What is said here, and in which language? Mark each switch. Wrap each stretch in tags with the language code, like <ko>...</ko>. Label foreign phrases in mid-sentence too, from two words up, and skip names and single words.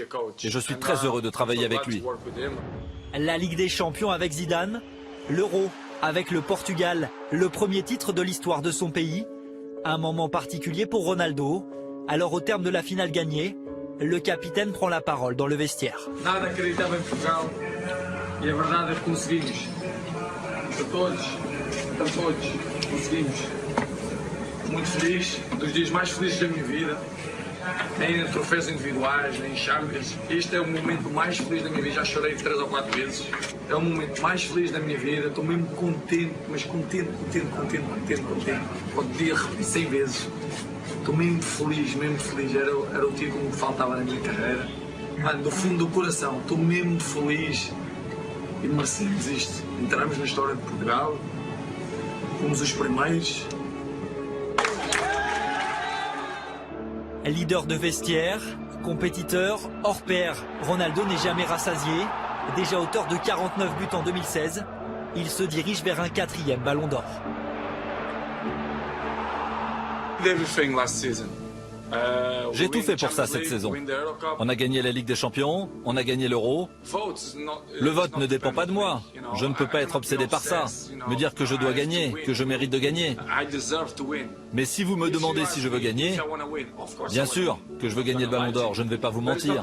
<fr>Et je suis très heureux de travailler avec lui. La Ligue des Champions avec Zidane, l'Euro avec le Portugal, le premier titre de l'histoire de son pays. Un moment particulier pour Ronaldo. Alors au terme de la finale gagnée, le capitaine prend la parole dans le vestiaire.</fr> <pt>Nada acreditava em Portugal e a verdade é que conseguimos. A todos, conseguimos. Muito feliz, dos dias mais felizes da minha vida. Nem em troféus individuais, nem em Champions. Este é o momento mais feliz da minha vida. Já chorei 3 ou 4 vezes. É o momento mais feliz da minha vida. Estou mesmo contente, mas contente. Podia repetir 100 vezes. Estou mesmo feliz. Era o dia que me faltava na minha carreira. Mano, do fundo do coração, estou mesmo feliz. E merecemos isto. Entramos na história de Portugal. Fomos os primeiros.</pt> <fr>Leader de vestiaire, compétiteur, hors pair, Ronaldo n'est jamais rassasié. Déjà auteur de 49 buts en 2016, il se dirige vers un 4e ballon d'or.</fr> <en>Everything last season.</en> <fr>J'ai tout fait pour ça cette saison. On a gagné la Ligue des Champions, on a gagné l'Euro. Le vote ne dépend pas de moi. Je ne peux pas être obsédé par ça. Me dire que je dois gagner, que je mérite de gagner. Mais si vous me demandez si je veux gagner, bien sûr que je veux gagner le Ballon d'Or, je ne vais pas vous mentir.</fr>